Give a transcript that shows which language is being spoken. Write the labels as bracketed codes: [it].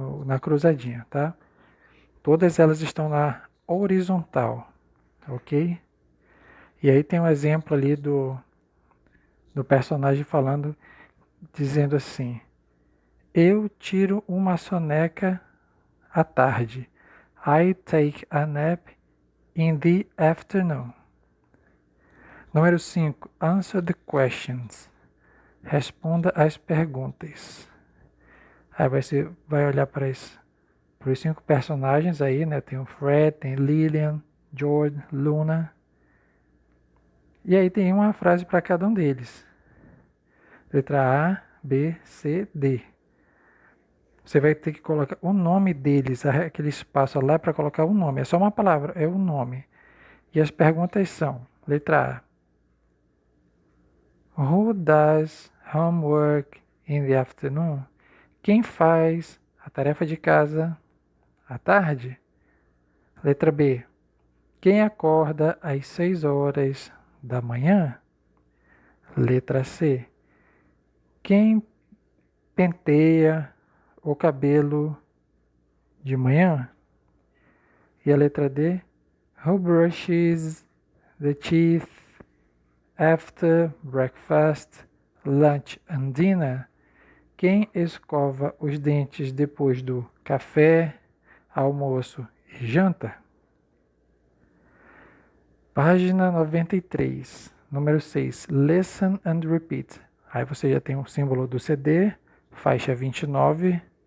[pt] Na cruzadinha, tá? Todas elas estão na horizontal, ok? E aí tem um exemplo ali do personagem falando, dizendo assim: eu tiro uma soneca à tarde. [en] I take a nap in the afternoon. [pt] Número 5. [en] Answer the questions. [pt] Responda as perguntas. Aí você vai olhar para os 5 personagens aí, né? Tem o Fred, tem Lillian, George, Luna. E aí tem uma frase para cada um deles. Letra A, B, C, D. Você vai ter que colocar o nome deles, aquele espaço lá para colocar o nome. É só uma palavra, é o nome. E as perguntas são: letra A. [en] Who does homework in the afternoon? [pt] Quem faz a tarefa de casa à tarde? Letra B. Quem acorda às 6 horas da manhã? Letra C. Quem penteia o cabelo de manhã? E a letra D. [en] Who brushes the teeth after breakfast, lunch and dinner? [pt] Quem escova os dentes depois do café, almoço e janta? Página 93, número 6. [en] Listen and repeat. [pt] Aí você já tem o símbolo do CD, faixa 29.